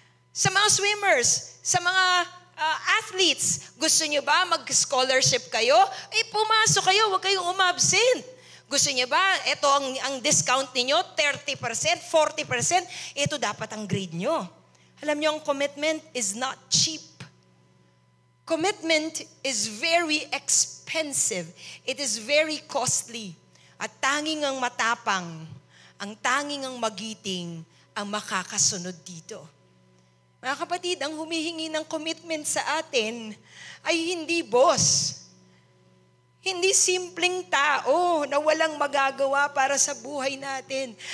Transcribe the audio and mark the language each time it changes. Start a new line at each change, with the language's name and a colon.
Filipino: Sa mga swimmers, sa mga athletes, gusto nyo ba mag-scholarship kayo? Pumasok kayo, huwag kayong umabsent. Gusto nyo ba, ito ang discount ninyo, 30%, 40%, ito dapat ang grade nyo. Alam nyo, ang
English: commitment is not cheap. Commitment is very expensive. It is very costly.
Filipino: At tanging ang matapang, ang tanging ang magiting ang makakasunod dito. Mga kapatid, ang humihingi ng commitment sa atin ay hindi boss. Hindi simpleng tao na walang magagawa para sa buhay natin.